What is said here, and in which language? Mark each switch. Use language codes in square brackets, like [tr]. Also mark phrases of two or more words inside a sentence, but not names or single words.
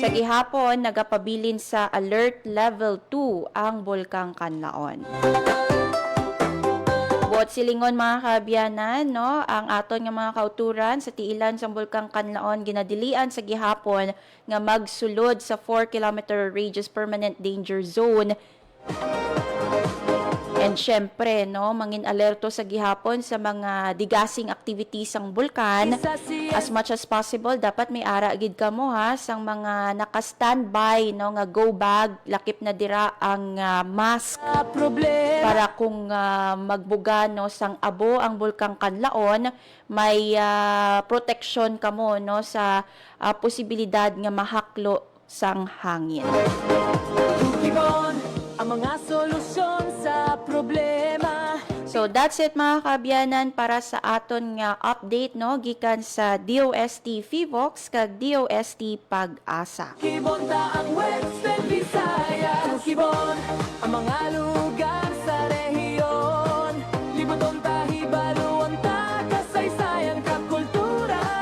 [hil] Sa gihapon nagapabilin sa [en] alert level [hil] 2 ang Bulkang Kanlaon. Buot silingon mga kabiyanan, no, ang aton nga mga kauturan sa tiilan sa Bulkang Kanlaon ginadilian sa gihapon nga magsulod sa 4 km radius [en] permanent danger zone. [hil] And syempre, no, mangin alerto sa gihapon sa mga digasing activities sang bulkan. [en] As much as possible, [hil] dapat may ara gid kamo sang mga naka-standby, no, nga [en] go bag, [hil] lakip na dira ang mask para kung magbuga, no, sang abo ang Bulkang Kanlaon, may protection kamo, no, sa posibilidad nga mahaklo sang hangin. Ang mga solusyon sa problema. [en] So that's it [hil] mga kabiyanan para sa aton nga update, no, gikan sa DOST FIVOX kag DOST Pag-asa. Kibon ta ang Western Visayas. Kibon ang mga lugar sa rehiyon. Libuton ta, hibaluan ta, kasaysayan kag kultura.